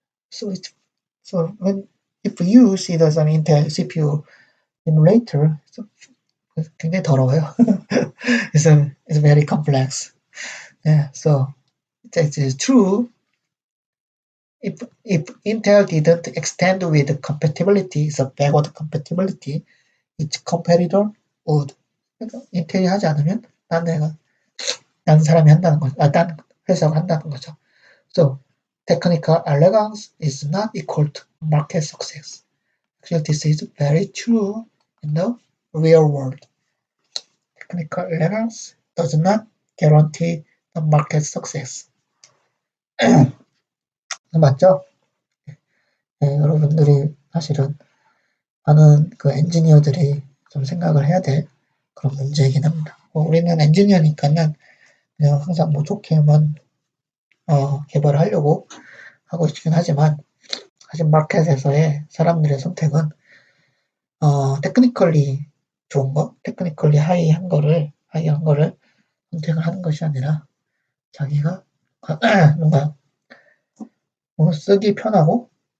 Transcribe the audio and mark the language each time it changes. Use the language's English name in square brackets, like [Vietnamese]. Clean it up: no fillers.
[English] So if you see the some Intel CPU emulator, [Korean] 굉장히 더러워요. [English] it's very complex. Yeah, so that is true. If Intel didn't extend with compatibility, so backward compatibility, its competitor would. [Korean] 그러니까 인텔이 하지 않으면 다른 사람이 한다는 거죠. 다른 회사가 한다는 거죠. [English] So technical elegance is not equal to market success. Actually, this is very true in the real world. Technical elegance does not guarantee the market success. [Korean] 맞죠? 네, 여러분들이 사실은 많은 그 엔지니어들이 좀 생각을 해야 될 그런 문제이긴 합니다. 우리는 엔지니어니까는 그냥 항상 뭐 좋게만 개발을 하려고 하고 있긴 하지만, 사실 마켓에서의 사람들의 선택은 테크니컬리 좋은 거, 테크니컬리 하이한 거를 선택을 하는 것이 아니라, 자기가 뭔가 쓰기 편하고,